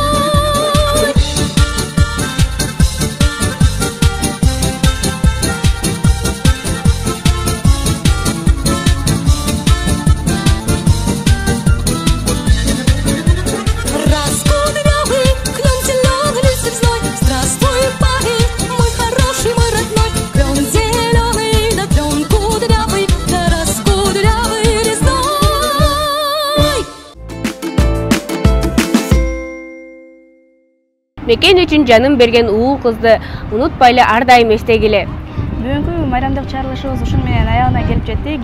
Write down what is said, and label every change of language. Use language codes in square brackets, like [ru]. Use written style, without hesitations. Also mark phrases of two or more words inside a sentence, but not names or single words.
[ru] Раскудрявый, клен зеленый, лист резной. Здравствуй, парень, мой хороший, мой родной. Клен зеленый, да клен кудрявый, да раскудрявый резной. [ky] Мекен үчүн жанын берген уул кызды унутпайлы ар дайым эстегиле. Бүгүнкү майрамдык чыгарылышыбыз ушун менен аягына келип жетти.